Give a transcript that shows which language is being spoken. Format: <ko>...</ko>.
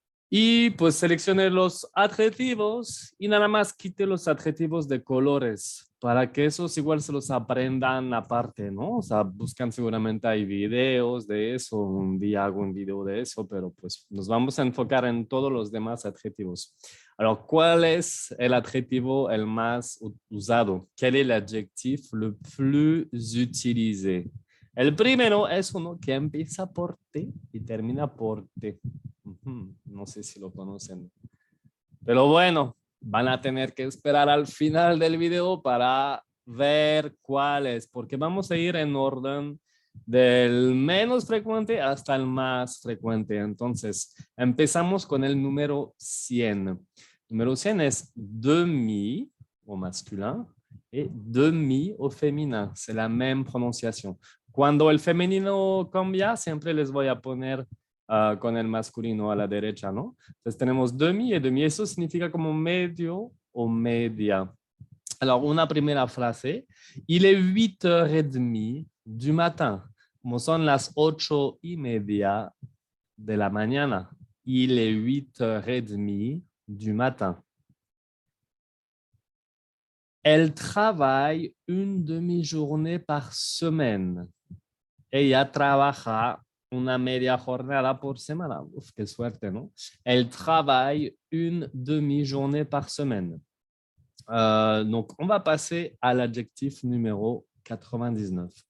<es>Y pues seleccioné los adjetivos y nada más quité los adjetivos de colores para que esos igual se los aprendan aparte, ¿no? O sea, buscan seguramente hay videos de eso, un día hago un video de eso, pero pues nos vamos a enfocar en todos los demás adjetivos. Alors, ¿cuál es el adjetivo el más usado?</es> <fr>¿Quel est l'adjectif le plus utilisé?</fr> <es>El primero es uno que empieza por T y termina por T. No sé si lo conocen. Pero bueno, van a tener que esperar al final del video para ver cuál es, porque vamos a ir en orden del menos frecuente hasta el más frecuente. Entonces, empezamos con el número 100. El número 100 es</es> <fr>demi au masculin et demi au féminin. C'est la même prononciation.</fr> <es>Cuando el femenino cambia, siempre les voy a poner con el masculino a la derecha, ¿no? Entonces tenemos demi y demi. Eso significa como medio o media.</es> <fr>Alors,</fr> <es>una primera frase.</es> <fr>Il est 8h30 du matin.</fr> <es>Como son las 8:30 de la mañana.</es> <fr>Il est 8h30 du matin. Elle travaille une demi-journée par semaine.</fr> <es>Ella trabaja una media jornada por semana. Uf, qué suerte, ¿no?</es> <fr>Elle travaille une demi-journée par semaine. Donc, on va passer à l'adjectif numéro 99.</fr>